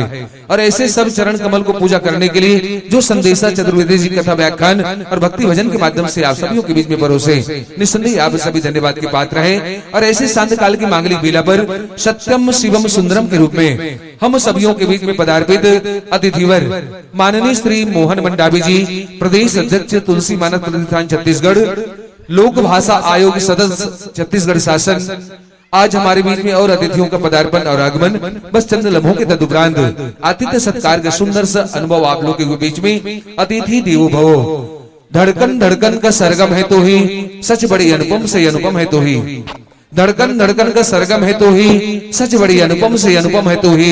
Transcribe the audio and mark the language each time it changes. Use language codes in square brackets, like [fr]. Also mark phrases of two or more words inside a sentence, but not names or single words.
[hi] और ऐसे सब चरण कमल को पूजा करने के लिए जो संदेशा चतुर्वेदी जी कथा व्याख्यान और भक्ति भजन के माध्यम से आप सभी के बीच में परोसे, निस्संदेह आप सभी धन्यवाद के पात्र हैं। और ऐसे सांध्य काल की मांगलिक बेला पर सत्यम शिवम सुंदरम के रूप में हम सभी के बीच में पदार्पित अतिथिवर माननीय श्री मोहन मंडावी जी, प्रदेश अध्यक्ष तुलसी मानस प्रतिष्ठान छत्तीसगढ़, लोक भाषा आयोग सदस्य छत्तीसगढ़ शासन, आज हमारे बीच में और अतिथियों का पदार्पण और आगमन बस चंद लम्हों के तदुपरांत आतिथ्य सत्कार का सुंदर सा अनुभव आप लोगों के बीच में। [sa] अतिथि देवो भव, [hi] धड़कन धड़कन का सरगम है तो ही, सच बड़ी अनुपम से अनुपम है तो ही। धड़कन धड़कन का सरगम है तो ही, सच बड़ी अनुपम से अनुपम है तो ही।